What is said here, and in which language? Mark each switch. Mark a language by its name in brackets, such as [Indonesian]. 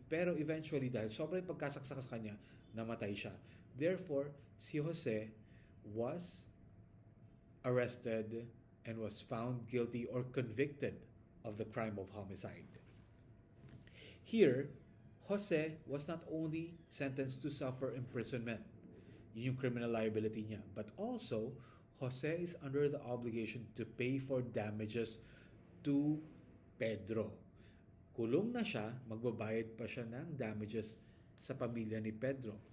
[Filipino] Pero eventually, dahil sobrang pagkasaksak sa kanya, namatay siya. [English] Therefore, si Jose was arrested and was found guilty or convicted of the crime of homicide. Here, Jose was not only sentenced to suffer imprisonment, [Filipino] yun yung criminal liability niya, [English] but also Jose is under the obligation to pay for damages to Pedro. [Filipino] Kulong na siya, magbabayad pa siya ng damages sa pamilya ni Pedro.